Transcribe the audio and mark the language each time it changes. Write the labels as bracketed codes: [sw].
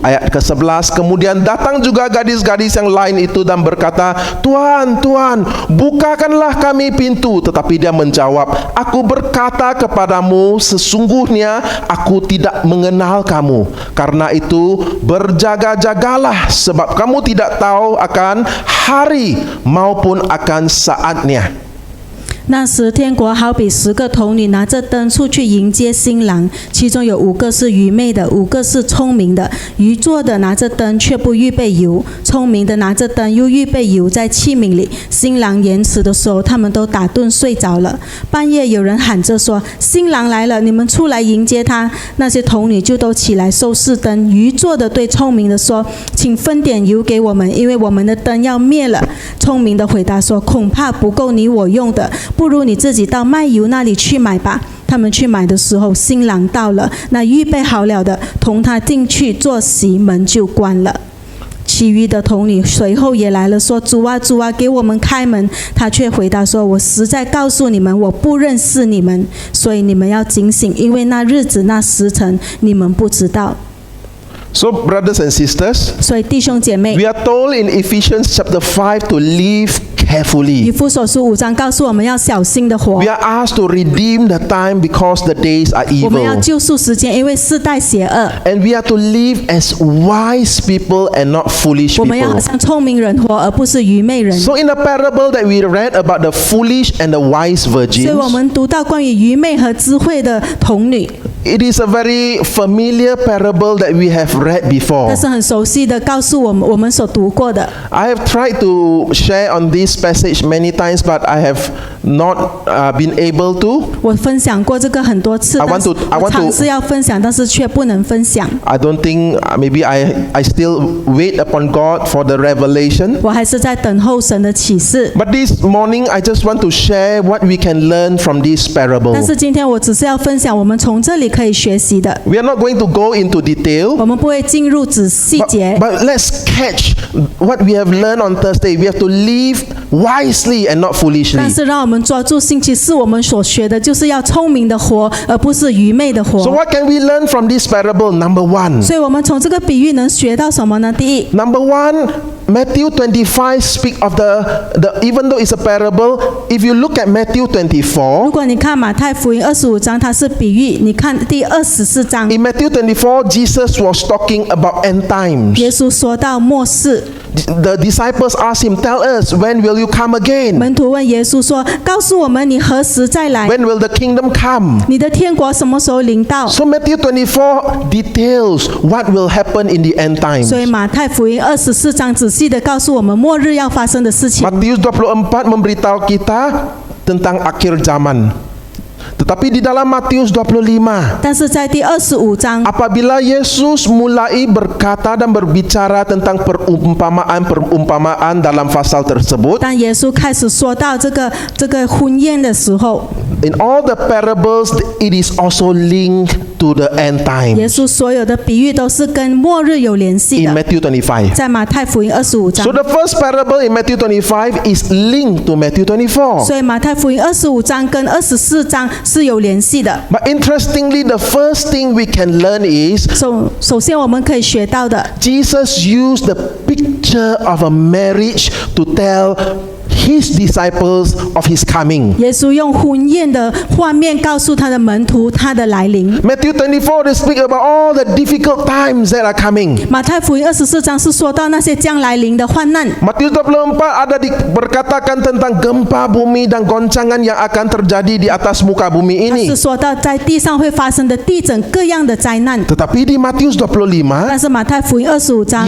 [id] Ayat ke-11, kemudian datang juga gadis-gadis yang lain itu dan berkata, "Tuan, Tuan, bukakanlah kami pintu." Tetapi dia menjawab, "Aku berkata kepadamu, sesungguhnya aku tidak mengenal kamu. Karena itu berjaga-jagalah, sebab kamu tidak tahu akan hari maupun akan saatnya." [zh] 那时天国好比10个童女拿着灯出去迎接新郎，其中有5个是愚昧的，5个是聪明的。愚拙的拿着灯却不预备油，聪明的拿着灯又预备油在器皿里。新郎延迟的时候，他们都打盹睡着了。半夜有人喊着说：“新郎来了，你们出来迎接他。” 那些童女就都起来收拾灯。愚拙的对聪明的说：“请分点油给我们，因为我们的灯要灭了。” 聪明的回答说：“恐怕不够你我用的，不如你自己到卖油那里去买吧。” 他们去买的时候，新郎到了，那预备好了的同他进去坐席，门就关了。其余的童女随后也来了，说：“主啊，主啊，给我们开门。” 他却回答说：“我实在告诉你们，我不认识你们，所以你们要警醒，因为那日子那时辰你们不知道。” [en] So brothers and sisters, [zh] 所以弟兄姐妹， [en] we are told in Ephesians chapter 5 to live [zh] 以 [en] carefully. [zh] 弗所书5章告诉我们要小心的活 [en] We，are asked to redeem the time because the days are [zh] 我们要 [en] evil. [zh] 救赎时间，因为世代邪恶。 [en] And we are to live as wise people and not foolish [zh] 我们要好 [en] people. [zh] 像聪明人活，而不是愚昧人。 [en] So in the parable that we read about the foolish and the wise [zh] 所以我们读到关于愚昧和智慧的童女， [en] it is a very familiar parable that we have read before. [zh] 是很熟悉的，告诉我们所读过的。 [en] I have tried to share on this passage many times, but I have not been able to. [zh] 我分享过这个很多次， [en] I want [zh] 但是 [en] to- I want [zh] 我尝试要分享，但是却不能分享。 [en] I don't think maybe I still wait upon God for the revelation. [zh] 我还是在等候神的启示。 [en] But this morning I just want to share what we can learn from this [zh] 但 [en] parable. [zh] 是今天我只是要分享我们从这里可以学习的， [en] We are not going to go into detail. [zh] 我们不会进入细 [en] But, [zh] 节。 [en] but let's catch what we have learned on Thursday. We have to live wisely and not [zh] 但 [en] foolishly. [zh] 是让我们抓住星期四我们所学的，就是要聪明的活，而不是愚昧的 [en] So [zh] 活。 [en] what can we learn from this parable? Number one. [zh] 所以我们从这个比喻能学到什么呢？第一， [en] Number one, Matthew 25 speak of the even though it's a parable, if you look at Matthew [zh] 如 [en] 24, [zh] 果你看马太福音25章，它是比喻；你看第24章， [en] in Matthew 24, Jesus was talking about end times. [zh] 耶稣说到末世， [en] The disciples asked him, "Tell us, when will you come again? [zh] 门徒问耶稣说：“告诉我们，你何时再来？ [en] When will the kingdom come?" [zh] 你的天国什么时候临到？” [en] So Matthew 24 details what will happen in the end times. [zh] 所以马太福音24章仔细的告诉我们末日要发生的事情。 [ms] Matius 24 memberitahu kita tentang akhir zaman. Tetapi di dalam Matius 25, [zh] 但是在第25章， [ms] apabila Yesus mulai berkata dan berbicara tentang perumpamaan-perumpamaan dalam pasal tersebut, [zh] 当耶稣开始说到这个婚宴的时候， [en] in all the parables, it is also linked to the end [zh] 耶稣所有的比喻都是跟末日有联系 [en] In [zh] 的。 [en] Matthew 25. [zh] 在马太福音25章 [en] So，the first parable in Matthew 25 is linked to Matthew 24. [zh] 所以马太福音25章跟24章是有联系的。 [en] But interestingly, the first thing we can learn is [zh] 首先我们可以学到的， [en] Jesus used the picture of a marriage to tell his disciples of his coming. [zh] 耶稣用婚宴的画面告诉他的门徒他的来临。 [en] Matthew 24 they speak about all the difficult times that are coming. [zh] 马太福音24章是说到那些将来临的患难。 [ms] Matius 24 ada berkatakan tentang gempa bumi dan goncangan yang akan terjadi di atas muka bumi [zh] 它 [ms] ini. [zh] 是说到在地上会发生的地震各样的灾难。 [ms] Tetapi di Matius 25, [zh] 但是马太福音25章，